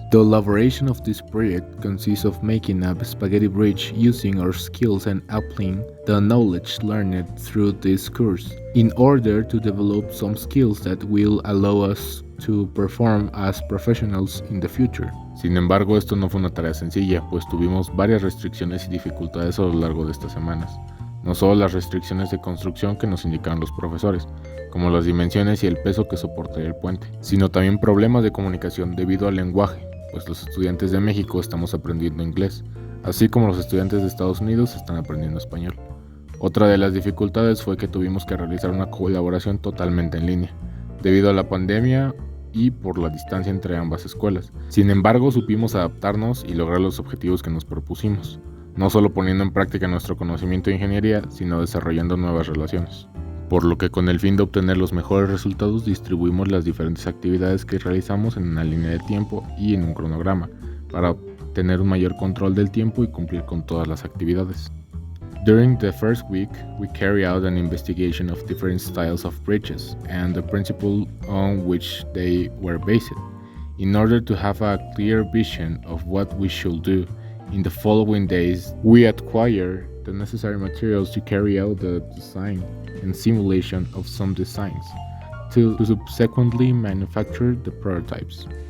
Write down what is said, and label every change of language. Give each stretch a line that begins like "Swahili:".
English: The elaboration of this project consists of making a spaghetti bridge using our skills and applying the knowledge learned through this course in order to develop some skills that will allow us to perform as professionals in the future.
Spanish: Sin embargo, esto no fue una tarea sencilla, pues tuvimos varias restricciones y dificultades a lo largo de estas semanas. No solo las restricciones de construcción que nos indicaron los profesores, como las dimensiones y el peso que soportaría el puente, sino también problemas de comunicación debido al lenguaje, pues los estudiantes de México estamos aprendiendo inglés, así como los estudiantes de Estados Unidos están aprendiendo español. Otra de las dificultades fue que tuvimos que realizar una colaboración totalmente en línea, debido a la pandemia y por la distancia entre ambas escuelas. Sin embargo, supimos adaptarnos y lograr los objetivos que nos propusimos, no solo poniendo en práctica nuestro conocimiento de ingeniería, sino desarrollando nuevas relaciones. Por lo que con el fin de obtener los mejores resultados distribuimos las diferentes actividades que realizamos en una línea de tiempo y en un cronograma, para tener un mayor control del tiempo y cumplir con todas las actividades.
English: During the first week, we carry out an investigation of different styles of bridges and the principle on which they were based, in order to have a clear vision of what we should do. In the following days, we acquire the necessary materials to carry out the design and simulation of some designs, to subsequently manufacture the prototypes.